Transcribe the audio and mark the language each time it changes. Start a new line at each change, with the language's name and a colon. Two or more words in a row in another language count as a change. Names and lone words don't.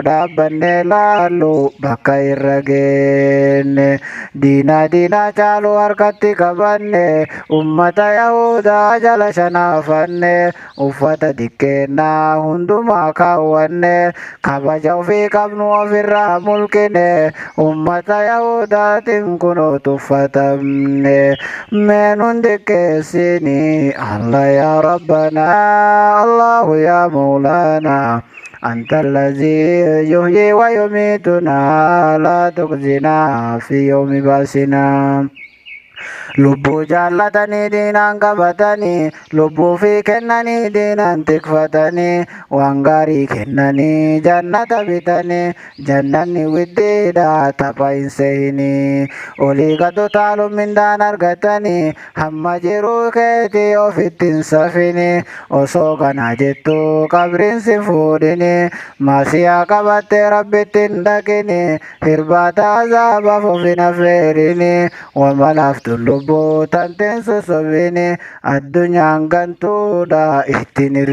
Oromo: dhaabbanne laallu bakka irra geenne diina caalu harkatti qabanne ummata yahudaa jala shanaafanne uffata xiqqeennaa hundumaa kaawwanne kabaja ofii qabnu ofirraa mulqine ummata yahudaatiin kunoo tuffatamne meenuun xiqqeessini
Arabic: الله يا ربنا. الله يا مولانا أنت الذي يحيي ويميتنا لا تخزنا في يوم بأسنا
Oromo: lubbuu jaallatanii diinaan qabatanii lubbuu fi kennanii diinaan tikfatanii waan gaarii kennanii jannata bitanii jannanni widdeedha tapha hin seeyinii olii gadu taaluun mindaan argatanii hamma jiruu keetii ofitti hin safinii osoo kana jettu qabriin si fuudhinii maasiyaa qabattee rabbitti hin dhaqinii hirbaata azaabaaf of hin affeerinii wamalaaf tullubbuu tanteen sosobini addunyaan gantuudha ittiin